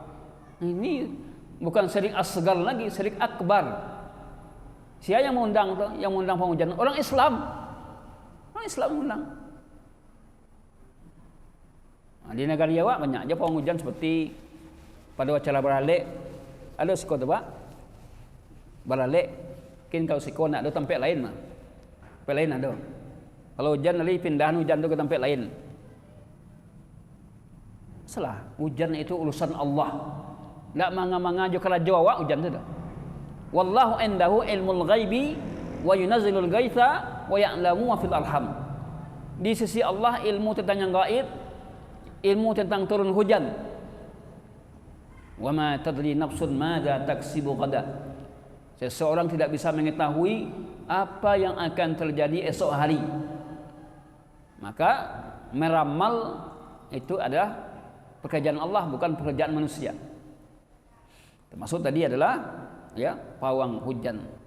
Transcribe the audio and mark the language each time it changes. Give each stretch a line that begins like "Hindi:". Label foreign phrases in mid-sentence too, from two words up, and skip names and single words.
Indonesian: Ini bukan syirik asgar lagi, syirik akbar. Siapa yang mengundang tu? Yang mengundang pawang hujan? Orang Islam. Orang Islam mengundang. Di negara Jawa banyak aja pawang hujan, seperti pada acara baralek ada siko tu pak baralek.
Minangkabau: Mungkin kalau siko nak ada tempat lain mah, tempat lain ada.
Indonesian: Kalau hujan nanti pindahan hujan tu ke tempat lain. Salah, hujan itu urusan Allah.
Minangkabau: Tak manga-manga jo kala Jawa hujan tu dah.
Arabic: والله عنده علم الغيب وينزل الغيث ويعلم ما في الأرحام.
Indonesian: Di sisi Allah ilmu tentang yang gaib, ilmu tentang turun hujan.
Arabic: وما تدري نفس ماذا تكسب غدا.
Indonesian: Seseorang tidak bisa mengetahui apa yang akan terjadi esok hari. Maka meramal itu adalah pekerjaan Allah, bukan pekerjaan manusia. Termasuk tadi adalah pawang hujan.